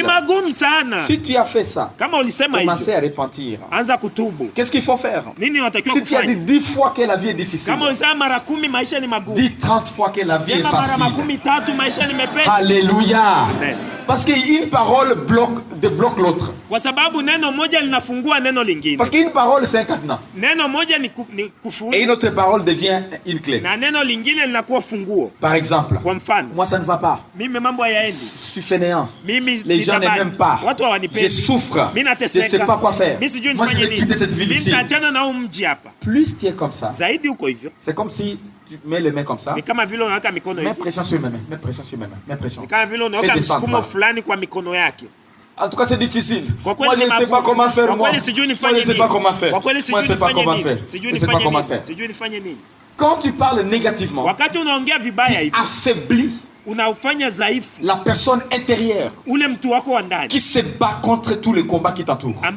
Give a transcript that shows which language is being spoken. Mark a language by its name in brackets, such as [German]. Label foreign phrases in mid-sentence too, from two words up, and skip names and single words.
[French] Si tu as fait ça, commencez à repentir. Qu'est-ce qu'il faut faire? Si tu as dit 10 fois que la vie est difficile, dis 30 fois que la vie est facile. Alléluia. Parce qu'une parole débloque l'autre. [Swahili] Kwa sababu neno moja linafungua neno lingine. [French] Parce qu'une parole c'est un cadenas. [Swahili] Neno moja ni kufuli. [French] Et une autre parole devient une clé. [Swahili] Na neno lingine linakuwa funguo. [French] Par exemple, [Swahili] kwa mfano, [French] moi ça ne va pas. [Swahili] Mimi mambo hayaendi. [French] Je suis fainéant. [Swahili] Mimi [French] les gens n'aiment pas. [Swahili] Watu hawanipendi. [French] Je souffre. [Swahili] Mimi nateseka. [French] Je ne sais pas quoi faire. Moi je vais quitter cette ville ici. [Swahili] Nitaachana na mji hapa. [French] Plus tu es comme ça. [Swahili] Zaidi uko hivyo. [French] C'est comme si tu mets les mains comme ça. [Swahili] Ni kama vile unaweka mikono hivi. [French] Mets pression sur mes mains. Mets pression sur mes mains. Mets pression. [Swahili] Ni kama vile unaweka msukumo fulani kwa mikono yake. [French] En tout cas, c'est difficile. Moi, je ne sais pas comment faire. Moi, je ne sais pas comment faire. Moi, je ne sais pas comment faire. Je ne sais pas comment faire. Quand tu parles négativement, tu affaiblis la personne intérieure qui se bat contre tous les combats qui t'entourent.